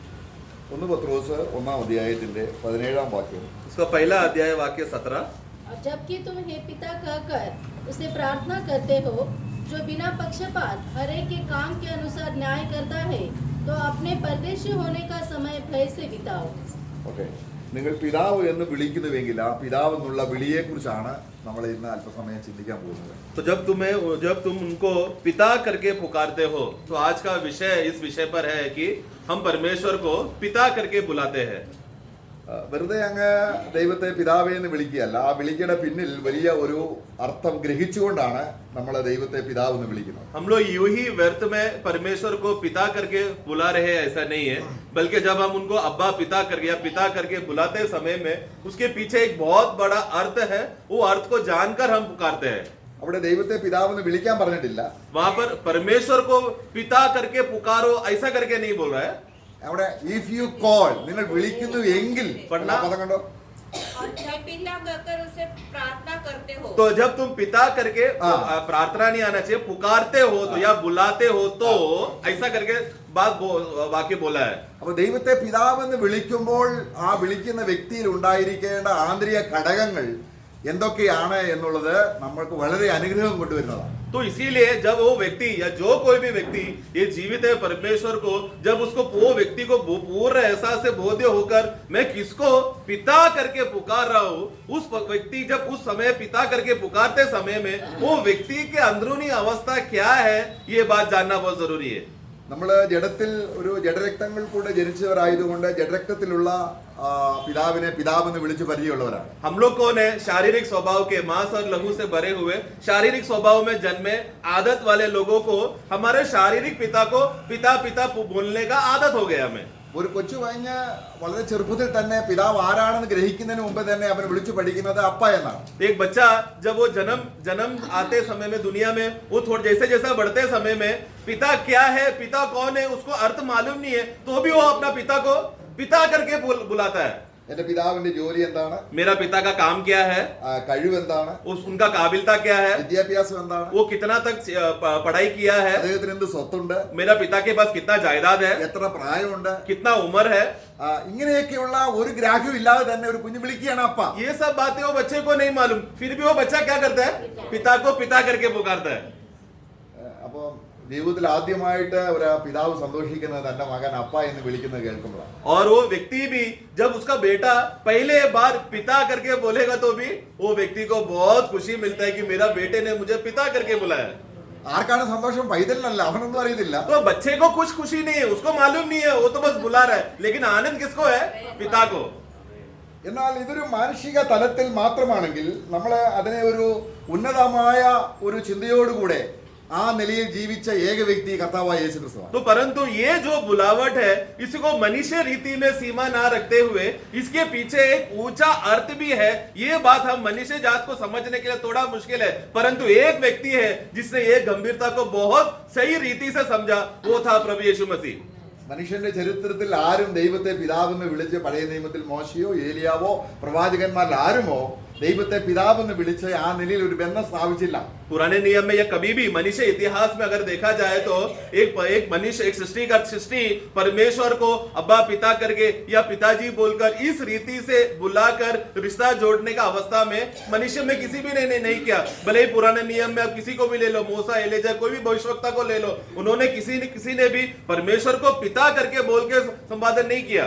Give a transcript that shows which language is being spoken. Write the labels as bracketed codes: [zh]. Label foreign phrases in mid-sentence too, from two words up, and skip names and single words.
[hi] उसका पहला अध्याय वाक्य 17। जबकि तुम हे पिता कहकर उसे प्रार्थना करते हो, जो बिना पक्षपात हर एक के काम के अनुसार न्याय करता है, तो अपने परदेशी होने का समय भय से बिताओ। [ml] നിങ്ങൾ പിതാവ് എന്ന് വിളിക്കുന്നുവെങ്കിൽ ആ പിതാവ് എന്നുള്ള വിളിയെക്കുറിച്ചാണ് നമ്മൾ ഇന്ന് അല്പസമയം ചിന്തിക്കാൻ പോകുന്നത്. [hi] तो जब तुम उनको पिता करके पुकारते हो, तो आज का विषय इस विषय पर है कि हम परमेश्वर को पिता करके बुलाते हैं। [ml] വെറുതെ അങ്ങ് ദൈവത്തെ പിതാവേ എന്ന് വിളിക്കുകയല്ല, ആ വിളിയുടെ പിന്നിൽ വലിയ ഒരു അർത്ഥം ഗ്രഹിച്ചുകൊണ്ടാണ് നമ്മൾ ദൈവത്തെ പിതാവ് എന്ന് വിളിക്കുന്നത്. [hi] हम लोग यूं ही व्यर्थ में परमेश्वर को पिता करके बुला रहे हैं ऐसा नहीं है, बल्कि जब हम उनको अब्बा पिता करके या पिता करके बुलाते समय में उसके पीछे एक बहुत बड़ा अर्थ है, वो अर्थ को जानकर हम पुकारते हैं। [ml] അവിടെ ദൈവത്തെ പിതാവ് എന്ന് വിളിക്കാൻ പറഞ്ഞിട്ടില്ല, [hi] वहां पर परमेश्वर को पिता करके पुकारो ऐसा करके नहीं बोल रहा है। [ml] അവിടെ [en] if you call, [ml] നിങ്ങൾ വിളിക്കുന്നു എങ്കിൽ പദം കണ്ടോ, [hi] तो जब तुम पिता करके प्रार्थना नहीं आना चाहिए, पुकारते हो तो या बुलाते हो तो ऐसा करके वाक्य बोला है। [ml] അപ്പൊ ദൈവത്തെ പിതാവ് എന്ന് വിളിക്കുമ്പോൾ ആ വിളിക്കുന്ന വ്യക്തിയിൽ ഉണ്ടായിരിക്കേണ്ട ആന്തരിക ഘടകങ്ങൾ എന്തൊക്കെയാണ് എന്നുള്ളത് നമ്മൾക്ക് വളരെ അനുഗ്രഹം കൊണ്ടുവരുന്നതാണ്. [hi] तो इसीलिए जब वो व्यक्ति या जो कोई भी व्यक्ति ये जीवित है परमेश्वर को, जब उसको वो व्यक्ति को पूर्ण एहसास से बोध्य होकर मैं किसको पिता करके पुकार रहा हूँ, उस व्यक्ति जब उस समय पिता करके पुकारते समय में वो व्यक्ति के अंदरूनी अवस्था क्या है, ये बात जानना बहुत जरूरी है। [ml] നമ്മൾ ജഡത്തിൽ ഒരു ജഡരക്തങ്ങൾ കൂടെ ജനിച്ചവരായതുകൊണ്ട് ജഡരക്തത്തിലുള്ള പിതാവിനെ പിതാവെന്ന് വിളിച്ച് പരിചയമുള്ളവരാണ്. [hi] हम लोग कौन है? शारीरिक स्वभाव के, मांस और लहू से भरे हुए शारीरिक स्वभाव में जन्मे आदत वाले लोगों को हमारे शारीरिक पिता को पिता पिता बोलने का आदत हो गया हमें। [ml] ഒരു കൊച്ചു കഴിഞ്ഞ് വളരെ ചെറുപ്പത്തിൽ തന്നെ പിതാവ് ആരാണെന്ന് ഗ്രഹിക്കുന്നതിന് മുമ്പ് തന്നെ അവൻ വിളിച്ചു പഠിക്കുന്നത് അപ്പ എന്നാണ്. [hi] एक बच्चा जब वो जन्म आते समय में दुनिया में वो थोड़ा जैसा बढ़ते समय में पिता क्या है, पिता कौन है, उसको अर्थ मालूम नहीं है, तो भी वो अपना पिता को पिता करके बुलाता है। [ml] എന്റെ പിതാവിന്റെ ജോലി എന്താണ്, [hi] मेरा पिता का काम क्या है, [ml] കഴിവ് എന്താണ്, [hi] उनका काबिलता क्या है, [ml] വിദ്യാഭ്യാസം എന്താണ്, [hi] वो कितना तक पढ़ाई किया है, [ml] അദ്ദേഹത്തിന് എന്ത് സ്വത്തുണ്ട്, [hi] मेरा पिता के पास कितना जायदाद है, [ml] എത്ര പ്രായമുണ്ട്, [hi] कितना उम्र है, [ml] ഇങ്ങനെയൊക്കെയുള്ള ഒരു ഗ്രാഹ്യം ഇല്ലാതെ തന്നെ ഒരു കുഞ്ഞു വിളിക്കുകയാണ് അപ്പ. [hi] ये सब बातें वो बच्चे को नहीं मालूम, फिर भी वो बच्चा क्या करता है, पिता को पिता करके पुकारता है। [ml] അപ്പൊ ജീവിതത്തിൽ ആദ്യമായിട്ട് ഒരു പിതാവ് സന്തോഷിക്കുന്നത് തന്റെ മകൻ അപ്പ എന്ന് വിളിക്കുന്നത് കേൾക്കുമ്പോഴാണ്. [hi] और वो व्यक्ति भी जब उसका बेटा पहले बार पिता करके बोलेगा तो भी वो व्यक्ति को बहुत खुशी मिलता है कि मेरा बेटे ने मुझे पिता करके बुलाया। [ml] ആർക്കാണ് സന്തോഷം? പൈതലിനല്ല, അവനൊന്നും അറിയത്തില്ല. [hi] तो बच्चे को कुछ खुशी नहीं है, उसको मालूम नहीं है, वो तो बस बुला रहा है, लेकिन आनंद किसको है? पिता को। [ml] എന്നാൽ ഇതൊരു മാനുഷിക തലത്തിൽ മാത്രമാണെങ്കിൽ നമ്മൾ അതിനെ ഒരു ഉന്നതമായ ഒരു ചിന്തയോടുകൂടെ ആ നിലയിൽ ജീവിച്ച ഏക വ്യക്തി കർത്താവായ യേശു ക്രിസ്തുവാണ്. [hi] तो परंतु ये जो बुलावट है इसको मनुष्य रीति में सीमा ना रखते हुए इसके पीछे एक ऊंचा अर्थ भी है। ये बात हम मनुष्य जात को समझने के लिए थोड़ा मुश्किल है, परंतु एक व्यक्ति है जिसने ये गंभीरता को बहुत सही रीति से समझा, वो था प्रभु यीशु मसीह। [ml] മനുഷ്യന്റെ ചരിത്രത്തിൽ ആരും ദൈവത്തെ പിതാവെന്ന് വിളിച്ച് പഴയ നിയമത്തിൽ മോശയോ ഏലിയാവോ പ്രവാചകന്മാരിൽ ആരുമോ ദൈവത്തെ പിതാവെന്ന് വിളിച്ച് ആ നിലയിൽ ഒരു ബന്ധം സ്ഥാപിച്ചില്ല. [hi] पुराने नियम में या कभी भी मनुष्य इतिहास में अगर देखा जाए तो एक मनुष्य एक सृष्टि परमेश्वर को अब्बा पिता करके या पिताजी बोलकर इस रीति से बुलाकर रिश्ता जोड़ने का अवस्था में मनुष्य में किसी भी ने नहीं किया। भले ही पुराने नियम में अब किसी को भी ले लो, मूसा एलिया कोई भी भविष्यवक्ता को ले लो, उन्होंने किसी ने भी परमेश्वर को पिता करके बोल के संपादन नहीं किया।